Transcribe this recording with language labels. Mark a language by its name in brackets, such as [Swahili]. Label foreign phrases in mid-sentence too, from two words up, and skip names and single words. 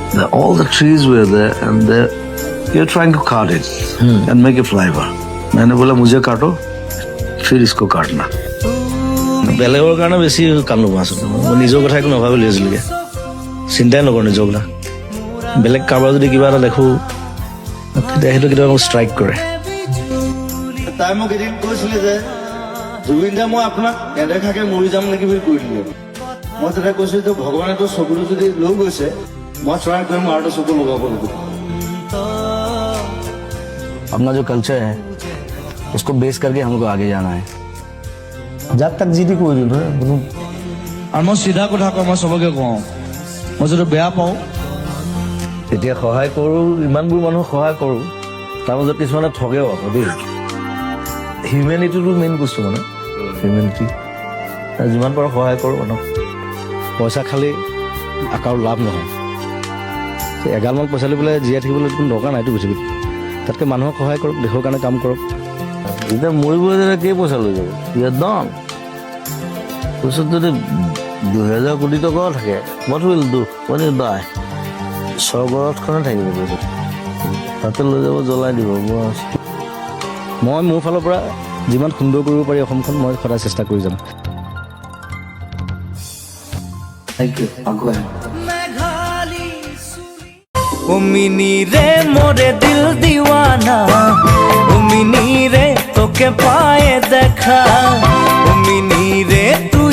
[English] all the trees were there, and you're trying to cut it and make a flyover. [Hindi] मैंने बोला मुझे काटो, फिर इसको काटना. [Assamese] বেলেগৰ কাৰণে বেছি কাম নোহোৱা আছিলোঁ. মই নিজৰ কথা একো নাভাবি লৈ আছিলোঁগে, চিন্তাই নকৰোঁ নিজৰ কথা. বেলেগ কাৰোবাৰ যদি কিবা এটা দেখোঁ তেতিয়া সেইটো কেতিয়াবা মোক ষ্ট্ৰাইক কৰে. তাই মোক এদিন কৈছিলে যে জুবিন দা মই আপোনাক নেদেখাকে মৰি যাম নেকি বুলি কৈ দিলে. মই তেতিয়া কৈছিলোঁ যে ভগৱানেতো চকুটো যদি লৈ গৈছে মই ট্ৰাই কৰিম আৰু এটা চকু লগাব লাগিব. [Hindi] अपना जो कल्चर है उसको बेस करके हमको आगे जाना है. [Assamese] যাক তাক যি টি কৈ দিলোঁ আৰু মই চিধা কথা কওঁ, মই চবকে কওঁ মই যদি বেয়া পাওঁ এতিয়া সহায় কৰোঁ, ইমানবোৰ মানুহক সহায় কৰোঁ, তাৰ মাজত কিছুমানে ঠগেও আকৌ দেই. হিউমেনিটিটো মেইন বস্তু মানে হিউমেনিটি. যিমান পাৰোঁ সহায় কৰোঁ মানুহক. পইচা খালি আকাৰো লাভ নহয়. এগালমান পইচা লৈ পেলাই জীয়াই থাকিবলৈ কোনো দৰকাৰ নাইতো পৃথিৱীত. তাতকৈ মানুহক সহায় কৰক, দেশৰ কাৰণে কাম কৰক. এতিয়া মৰিবলৈ যেনে কেই পইচা লৈ যাব একদম. তাৰপিছত যদি 2000 কোটি টকাও থাকে [English] what will do when you die? [Assamese] স্বৰ্গৰথখনে থাকিব পইচা, তাতে লৈ যাব, জ্বলাই দিব. মই মোৰ ফালৰ পৰা যিমান সুন্দৰ কৰিব পাৰি অসমখন মই সদায় চেষ্টা কৰি যাম. [English] thank you. [Hindi] ओ मिनी रे मोरे दिल दीवाना, ओ मिनी रे तोके पाए देखा, ओ मिनी रे